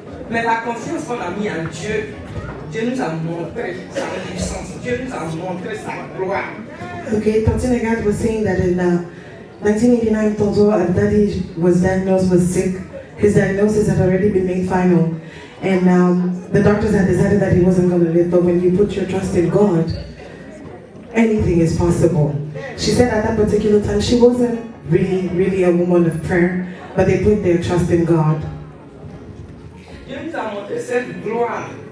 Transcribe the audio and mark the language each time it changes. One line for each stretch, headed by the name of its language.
French: Mais la confiance qu'on a mis en Dieu, Dieu nous a montré sa puissance, Dieu nous a montré sa gloire.
English: Okay, Tante Nagad was saying that in 1989, Tonto Daddy was diagnosed with sick. His diagnosis had already been made final. And the doctors had decided that he wasn't going to live. But when you put your trust in God, anything is possible. She said at that particular time, she wasn't really a woman of prayer, but they put their trust in God.
French: Dieu nous a montré cette gloire.